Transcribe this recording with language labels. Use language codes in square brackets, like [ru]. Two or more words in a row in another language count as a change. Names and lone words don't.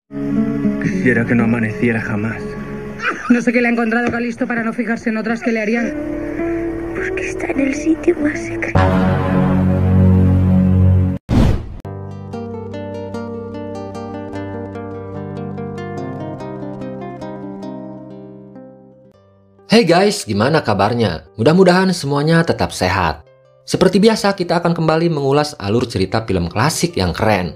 [es] Quisiera que no amaneciera jamás. No sé qué le ha encontrado Calisto para no fijarse en otras que le harían. Porque está en el sitio más secreto. [en] Hey guys, [id] gimana kabarnya? Mudah-mudahan semuanya tetap sehat. Seperti biasa, kita akan kembali mengulas alur cerita film klasik yang keren.